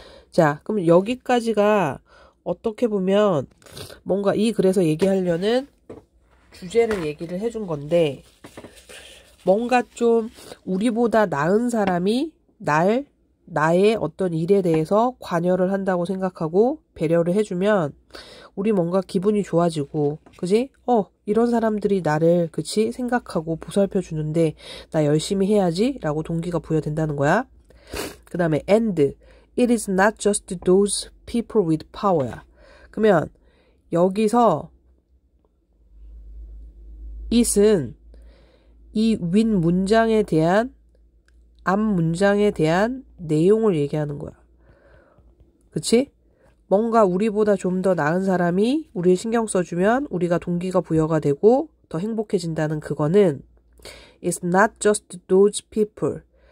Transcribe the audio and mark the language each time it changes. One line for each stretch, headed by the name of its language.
Korean: 자, 그럼 여기까지가 어떻게 보면 뭔가 이 글에서 얘기하려는 주제를 얘기를 해준 건데, 뭔가 좀 우리보다 나은 사람이 나의 어떤 일에 대해서 관여를 한다고 생각하고 배려를 해주면 우리 뭔가 기분이 좋아지고, 그지? 이런 사람들이 나를, 그치? 생각하고 보살펴 주는데, 나 열심히 해야지? 라고 동기가 부여된다는 거야.
English: 그 다음에 and, it is not just those people with power야.
Korean: 그러면, 여기서, it은 이 윗 문장에 대한, 앞 문장에 대한 내용을 얘기하는 거야. 그치? 뭔가 우리보다 좀 더 나은 사람이 우리를 신경 써주면 우리가 동기가 부여가 되고 더 행복해진다는 그거는
English: It's not just those people.